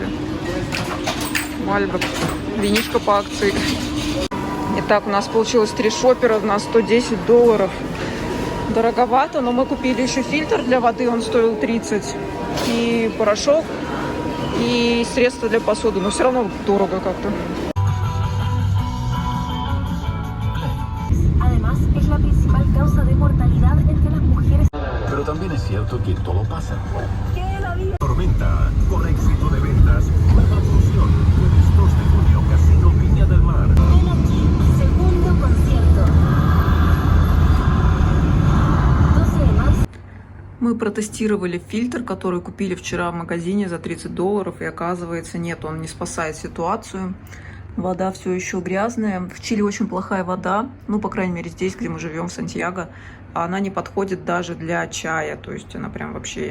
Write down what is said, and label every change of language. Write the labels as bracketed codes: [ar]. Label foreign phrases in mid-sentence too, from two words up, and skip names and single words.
[ru] Мальбек. Винишко по акции. Итак, у нас получилось 3 шоппера на $110. Дороговато, но мы купили еще фильтр для воды, он стоил 30. И порошок, и средства для посуды. Но все равно дорого как-то. [es] Pero también es cierto que todo pasa. Tormenta, con éxito de ventas, nueva función, jueves 2 de junio, Casino Viña del Mar. Ven aquí, segundo concierto. 12 de marzo. [ru] Мы протестировали фильтр, который купили вчера в магазине за $30, и оказывается, нет, он не спасает ситуацию. Вода все еще грязная. В Чили очень плохая вода, ну, по крайней мере, здесь, где мы живем, в Сантьяго. Она не подходит даже для чая, то есть она прям вообще...